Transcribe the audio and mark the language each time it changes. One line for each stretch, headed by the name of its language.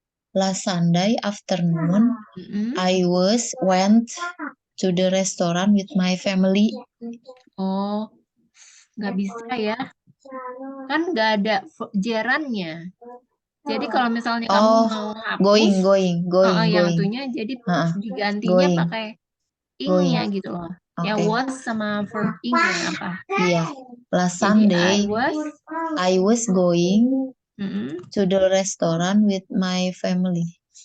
English: Last Sunday afternoon, I went to the restaurant with my family.
Indonesian: Oh, nggak bisa ya. Kan nggak ada gerundnya. Jadi kalau misalnya kamu mau hapus,
English: going.
Indonesian: yang itunya jadi digantinya
English: Going.
Indonesian: pakai ing-nya gitu loh. Ya
English: Okay.
Indonesian: was sama verb ing-nya apa? Iya. Last Jadi
English: Sunday, I was going to the restaurant with my family.